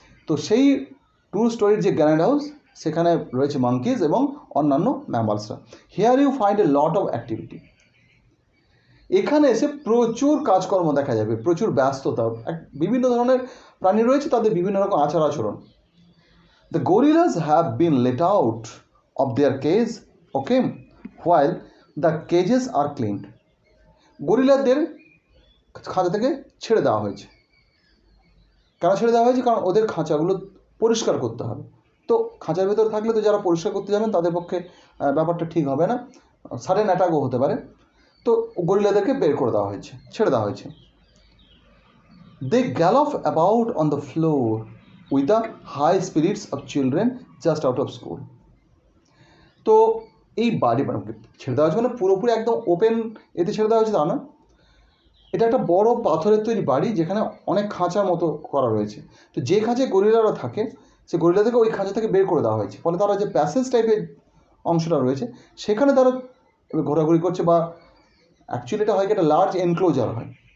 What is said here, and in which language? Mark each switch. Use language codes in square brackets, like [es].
[bn] তো সেই 2-storied যে গ্রানাইট হাউস, সেখানে রয়েছে মাঙ্কিজ এবং অন্যান্য ম্যামালসরা। [en] Here you find a lot of activity. [bn] এখানে এসে প্রচুর কাজকর্ম দেখা যাবে, প্রচুর ব্যস্ততা। বিভিন্ন ধরনের প্রাণী রয়েছে, তাদের বিভিন্ন রকম আচার আচরণ। [en] The gorillas have been let out of their cage, okay, while the cages are cleaned. [bn] গরিলাদের খাঁচা থেকে ছেড়ে দেওয়া হয়েছে। কেন ছেড়ে দেওয়া হয়েছে? কারণ ওদের খাঁচাগুলো পরিষ্কার করতে হবে। তো খাঁচার ভেতর থাকলে তো যারা পরিষ্কার করতে যাবেন তাদের পক্ষে ব্যাপারটা ঠিক হবে না, সাডেন অ্যাটাকও হতে পারে। তো গরিলাদেরকে বের করে দেওয়া হয়েছে, ছেড়ে দেওয়া হয়েছে। [en] They gallop about on the floor with the high spirits of children just out of school. [bn] তো এই বাড়ি ছেড়ে দেওয়া হয়েছে মানে পুরোপুরি একদম ওপেন এতে ছেড়ে দেওয়া হয়েছে তা না। এটা একটা বড় পাথরের তৈরি বাড়ি, যেখানে অনেক খাঁচার মতো করা রয়েছে। তো যে খাঁচায় গরিলারা থাকে, সে গরিলাদেরকে ওই খাঁচা থেকে বের করে দেওয়া হয়েছে। ফলে তারা যে প্যাসেজ টাইপের অংশটা রয়েছে, সেখানে তারা ঘোরাঘুরি করছে, বা অ্যাকচুয়ালি এটা হয় কি একটা লার্জ এনক্লোজার হয়।